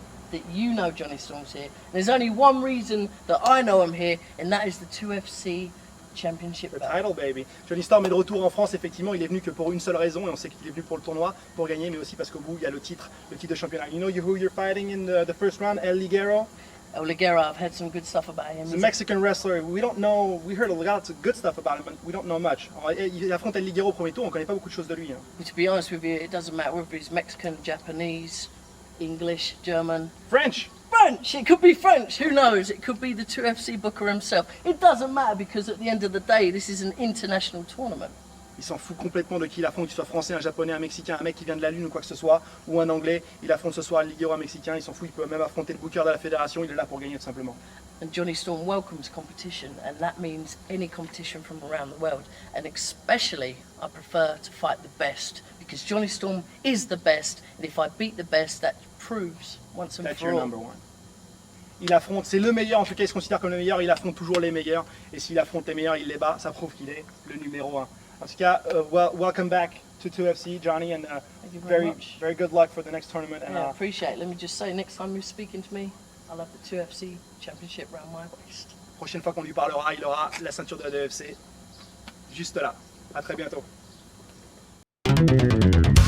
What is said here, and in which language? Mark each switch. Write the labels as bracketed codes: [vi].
[en] that you know Johnny Storm's here. There's only one reason that I know him here, and that is the 2FC Championship [fr] Le [en] belt. title, baby. [fr] Johnny Storm est de retour en France, effectivement. Il est venu que pour une seule raison, et on sait qu'il est venu pour le tournoi, pour gagner, mais aussi parce qu'au bout, il y a le titre de championnat. [en] You know who you're fighting in the first round? El Ligero. El Ligero, I've heard some good stuff about him. He's a Mexican wrestler. We don't know. We heard a lot of good stuff about him, but we don't know much. [fr] Il affronte El Ligero au premier tour. On connaît pas beaucoup de choses de lui. Hein. [en] But to be honest with you, it doesn't matter whether he's Mexican, Japanese, English, German. French. French! It could be French, who knows? It could be the 2FC Booker himself. It doesn't matter because at the end of the day, this is an international tournament. [fr] Il s'en fout complètement de qui il affronte, qu'il soit français, un japonais, un mexicain, un mec qui vient de la lune ou quoi que ce soit, ou un anglais. Il affronte ce soir El Ligero, un mexicain. Il s'en fout. Il peut même affronter le booker de la fédération. Il est là pour gagner tout simplement. [en] And Johnny Storm welcomes competition, and that means any competition from around the world. And especially, I prefer to fight the best because Johnny Storm is the best, and if I beat the best, that proves once and That's for your all. number one. [fr] Il affronte, c'est le meilleur, en tout cas il se considère comme le meilleur, il affronte toujours les meilleurs, et s'il affronte les meilleurs, il les bat, ça prouve qu'il est le numéro 1. En tout cas, [en] welcome back to 2FC, Johnny, and Thank you very much. very good luck for the next tournament. And, Yeah, I appreciate it. Let me just say, next time you're speaking to me, I'll have the 2FC Championship round my waist. [fr] prochaine fois qu'on lui parlera, il aura la ceinture de la 2FC juste là. À très bientôt.